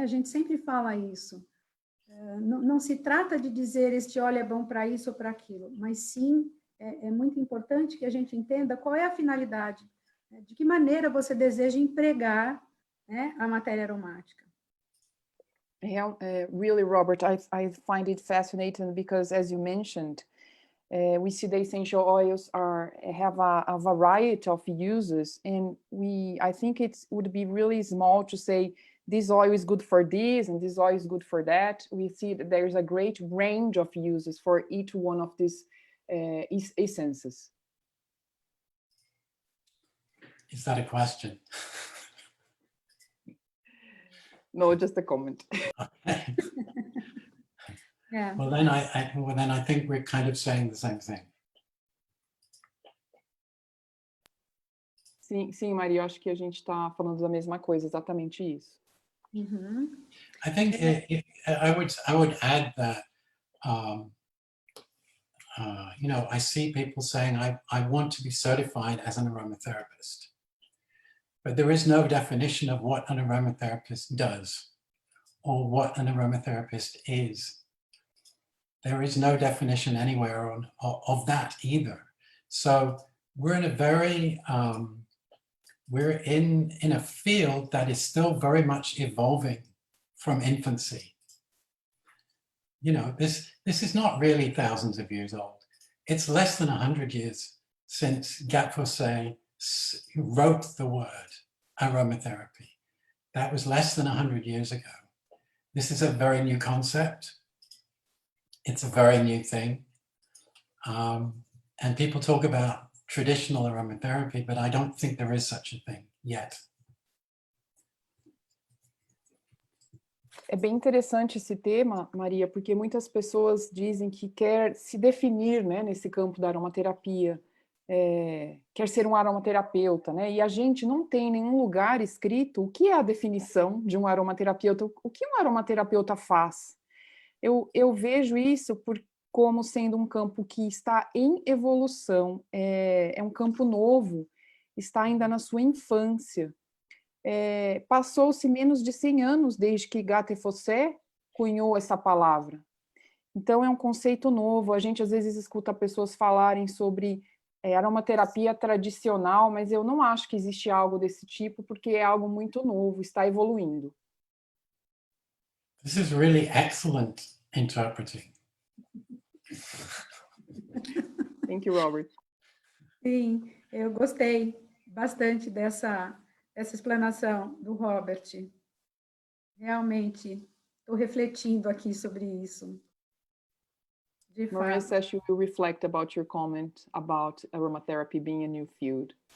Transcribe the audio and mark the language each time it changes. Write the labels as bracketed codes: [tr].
[pt] A gente sempre fala isso. Não se trata de dizer este óleo é bom para isso ou para aquilo, mas sim é muito importante que a gente entenda qual é a finalidade, né? De que maneira você deseja empregar, né, a matéria aromática. [en] Really, Robert, I find it fascinating because, as you mentioned, we see the essential oils have a variety of uses, and I think it would be really small to say this oil is good for this and this oil is good for that. We see that there's a great range of uses for each one of these essences. Is that a question? No, just a comment. Okay. [pt] É. [en] Well, then I think we're kind of saying the same thing. [pt] Sim, Maria, eu acho que a gente está falando da mesma coisa, exatamente isso. Uhum. [en] I think I would add that, you know, I see people saying, I want to be certified as an aromatherapist, but there is no definition of what an aromatherapist does or what an aromatherapist is. There is no definition anywhere of that either. So we're in a very, we're in a field that is still very much evolving from infancy. You know, this is not really thousands of years old. It's less than 100 years since Gatfusse wrote the word aromatherapy. That was less than 100 years ago. This is a very new concept. It's a very new thing. And people talk about traditional aromatherapy, but I don't think there is such a thing yet. [pt] É bem interessante esse tema, Maria, porque muitas pessoas dizem que quer se definir, né, nesse campo da aromaterapia, quer ser um aromaterapeuta, né? E a gente não tem em nenhum lugar escrito o que é a definição de um aromaterapeuta, o que um aromaterapeuta faz. Eu vejo isso como sendo um campo que está em evolução, é um campo novo, está ainda na sua infância. Passou-se menos de 100 anos desde que Gattefossé cunhou essa palavra. Então, é um conceito novo. A gente, às vezes, escuta pessoas falarem sobre aromaterapia tradicional, mas eu não acho que existe algo desse tipo, porque é algo muito novo, está evoluindo. [en] This is really excellent interpreting. Thank you, Robert. [pt] Sim, eu gostei bastante dessa explanação do Robert. Realmente, estou refletindo aqui sobre isso. De Maria fato. [en] says she will reflect about your comment about aromatherapy being a new field.